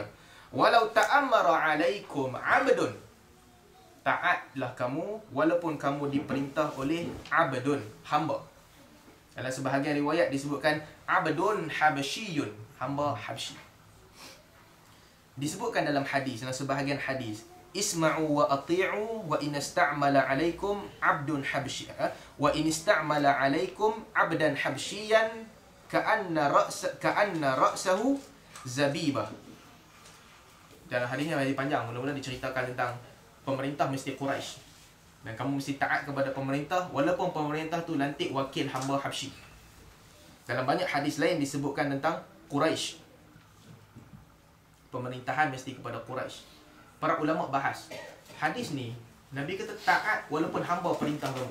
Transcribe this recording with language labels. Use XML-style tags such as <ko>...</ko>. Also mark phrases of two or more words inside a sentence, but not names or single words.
<ar>ولو تأمر عليكم عبد.</ar> <ms>Taatlah kamu walaupun kamu diperintah oleh 'abdun, hamba. Dalam sebahagian riwayat disebutkan</ms> <ar>عبد حبشي,</ar> <ms>hamba Habsyi. Disebutkan dalam hadis, dalam sebahagian hadis,</ms> <ar>اسمعوا وأطيعوا وإن استعمل عليكم عبد حبشي وإن استعمل عليكم عبدا حبشيا كأن رأسه زبيبة.</ar> <ms>Dalam hadisnya lebih panjang, mula-mula diceritakan tentang pemerintah mesti Quraisy. Dan kamu mesti taat kepada pemerintah walaupun pemerintah tu lantik wakil hamba Habsyi. Dalam banyak hadis lain disebutkan tentang Quraisy. Pemerintahan mesti kepada Quraisy. Para ulama bahas hadis ni, Nabi kata taat walaupun hamba perintah kamu.</ms>